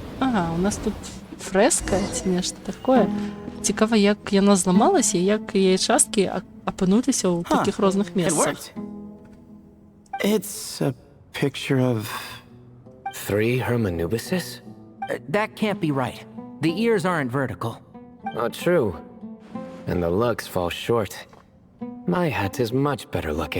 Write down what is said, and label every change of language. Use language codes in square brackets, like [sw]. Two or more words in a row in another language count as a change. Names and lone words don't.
[be] Ага, у нас тут фреска ці нешта такое. Цікава, як яна зламалася і як яе часткі апынуліся ў такіх розных [en] It [be] месцах. [en] worked. It's a picture of 3 Hermanubises? That can't be right. The ears aren't vertical. Oh, true. And the looks fall short. My hat is much better looking.